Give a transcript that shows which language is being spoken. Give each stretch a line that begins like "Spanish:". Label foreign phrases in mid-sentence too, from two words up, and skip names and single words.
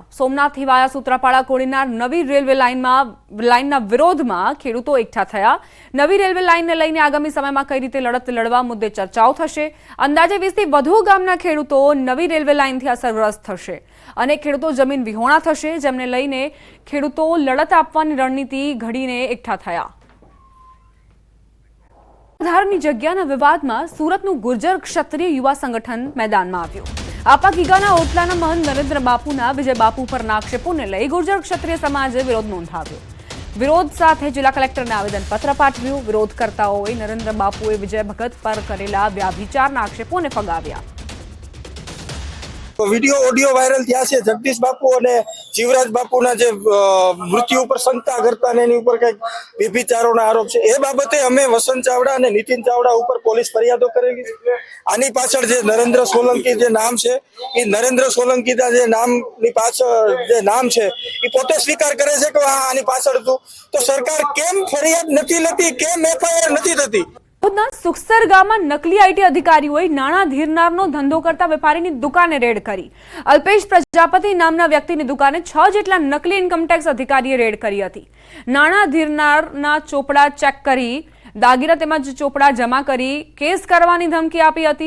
Gujarati: સોમનાથથી વાયા સૂત્રાપાડા કોડીનાર નવી રેલવે લાઇનના વિરોધમાં ખેડૂતો એકઠા થયા। નવી રેલવે લાઇનને લઈને આગામી સમયમાં કઈ રીતે લડત લડવા મુદ્દે ચર્ચાઓ થશે। અંદાજે 20થી વધુ ગામના ખેડૂતો નવી રેલવે લાઇનથી અસરગ્રસ્ત થશે અને ખેડૂતો જમીન વિહોણા થશે, જેમને લઈને ખેડૂતો લડત આપવાની રણનીતિ ઘડીને એકઠા થયા। ધારની જગ્યાના વિવાદમાં સુરતનું ગુર્જર ક્ષત્રિય યુવા સંગઠન મેદાનમાં આવ્યું। आपा ગીગાના ઓટલાના મહંત નરેન્દ્ર બાપુના વિજય બાપુ પરના આક્ષેપોને લઈ ગુર્જર ક્ષત્રિય સમાજે વિરોધ નોંધાવ્યો। વિરોધ સાથે જિલ્લા કલેક્ટરને આવેદનપત્ર પાઠવ્યું। વિરોધકર્તાઓએ નરેન્દ્ર બાપુએ વિજય ભગત પર કરેલા વ્યાભિચારના આક્ષેપોને ફગાવ્યા। વીડિયો ઓડિયો વાયરલ થયા છે। જગદીશ બાપુ ઔર જીવરાજ બાપુના જે મૃત્યુ પર શંકા કરતા ને એની ઉપર કઈ વ્યભિચારોના આરોપ છે। એ બાબતે અમે વસંત ચાવડા અને નીતિન ચાવડા ઉપર પોલીસ ફરિયાદો કરેલી છે। આની પાછળ જે નરેન્દ્ર સોલંકી જે નામ છે એ નરેન્દ્ર સોલંકીના જે નામની પાછળ જે નામ છે એ પોતે સ્વીકાર કરે છે કે આની પાછળ તો સરકાર કેમ ફરિયાદ નથી લેતી, કેમ એફઆઈઆર નથી થતી। सुखसर गामમાં નકલી આઈટી અધિકારીઓએ નાણાં ધીરનારનો ધંધો કરતા વેપારીની દુકાને રેડ કરી। અલ્પેશ પ્રજાપતિ નામના વ્યક્તિની દુકાને 6 જેટલા નકલી ઇન્કમટેક્સ અધિકારીએ રેડ કરી હતી। નાણાં ધીરનારના ચોપડા ચેક કરી દાગીના તેમજ ચોપડા જમા કરી કેસ કરવાની ધમકી આપી હતી।